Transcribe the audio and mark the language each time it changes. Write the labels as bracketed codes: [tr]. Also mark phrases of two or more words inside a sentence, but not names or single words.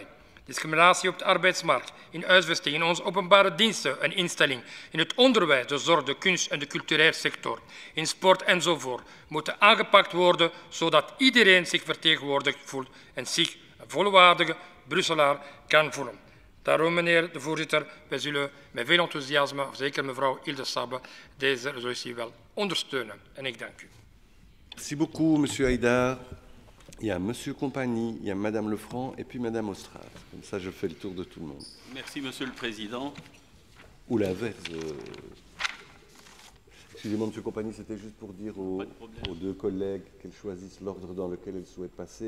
[nl] Discriminatie op de arbeidsmarkt, in huisvesting, in onze openbare diensten en instellingen, in het onderwijs, de zorg, de kunst en de culturele sector, in sport enzovoort, moeten aangepakt worden zodat iedereen zich vertegenwoordigd voelt en zich een volwaardige Brusselaar kan voelen. Daarom, meneer de voorzitter, wij zullen met veel enthousiasme, zeker mevrouw Hilde Sabbe, deze resolutie wel ondersteunen. En ik dank u. [fr] Merci beaucoup, monsieur Haïdar. Il y a monsieur Compagnie, il y a madame Lefranc et puis madame Ostrave. Comme ça, je fais le tour de tout le monde. Merci, monsieur le président. Ou l'inverse. Excusez-moi, monsieur Compagnie, c'était juste pour dire aux deux collègues qu'elles choisissent l'ordre dans lequel elles souhaitent passer.